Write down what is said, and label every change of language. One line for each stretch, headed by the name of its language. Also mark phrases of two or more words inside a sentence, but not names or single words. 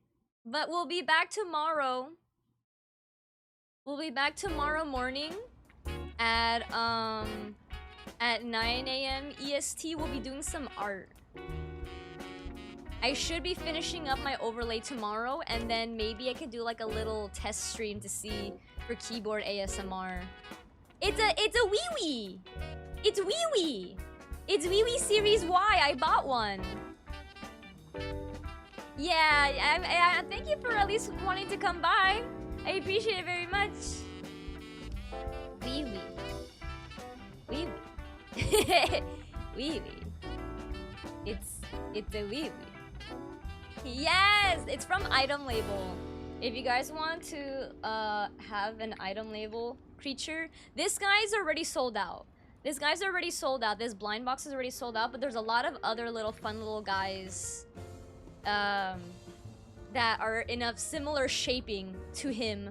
English: But we'll be back tomorrow. We'll be back tomorrow morning at 9 a.m. EST. We'll be doing some art. I should be finishing up my overlay tomorrow, and then maybe I could do like a little test stream to see for keyboard ASMR. It's a wee wee. It's wee wee. It's Wee Wee Series Y. I bought one. Yeah, thank you for at least wanting to come by. I appreciate it very much. Wee wee. Wee wee. Wee wee. It's a wee wee. Yes, it's from Item Label. If you guys want to have an Item Label creature, this guy's already sold out. This guy's already sold out. This blind box is already sold out, but there's a lot of other little fun little guys that are in a similar shaping to him.